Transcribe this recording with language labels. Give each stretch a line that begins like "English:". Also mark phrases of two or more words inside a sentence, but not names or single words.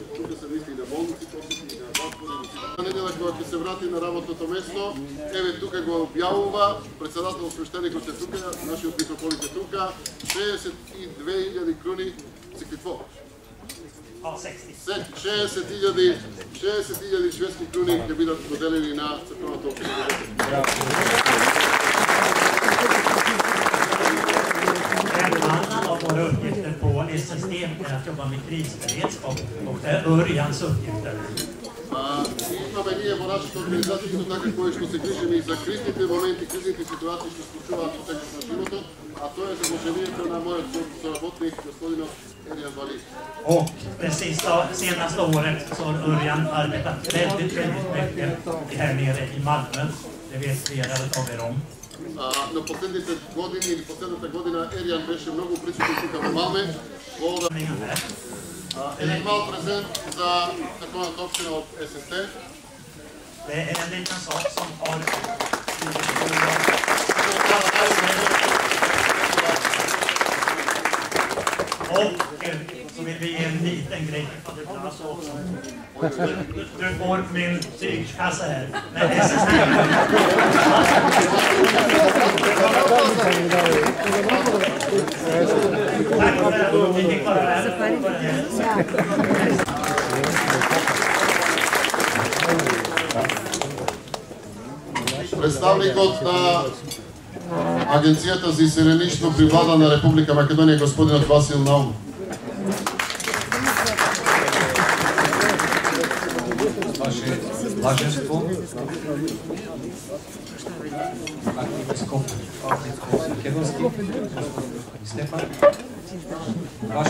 Macedonian: Тука се мисли на болници, посети на затвори. На недела кога ќе се врати на работното место, еве тука го објавува председател свештеникот е тука, нашиот митрополит е тука, 62.000 круни секвитво. 60.000 шведски круни ќе бидат доделени на црквената општина.
Swedish: En annan av våra uppgifter på SSD är att jobba med krisberedskap, och det är Örjans uppgifter.
Macedonian: Имаме ние во нашата организација исто така кои што се грижиме и за кризните моменти, кризните ситуации што се случуваат во текот на животот, а тоа е задолжението на мојот соработник господинот Örjan Wallin.
Swedish: Och det senaste året så har Örjan arbetat väldigt mycket här nere i Malmö. Det vet flera av er om.
Macedonian: На последните години или последната година Еријан беше многу присутен тука во Малме. Еден мал презент за црквената општина од SSD.
Swedish: Det är en liten sak som har... Och så vill vi ge en liten grej till Fader Blas också. Du får min tygkassa här. Nej, det är så här. Tack för det. Vi fick bara vänta på det här.
Macedonian: Представникот на Агенцијата за иселеништво при влада на Република Македонија, господинот Васил Наум. Ваше Блаженство, архиепископ Македонски, Стефан, Ваше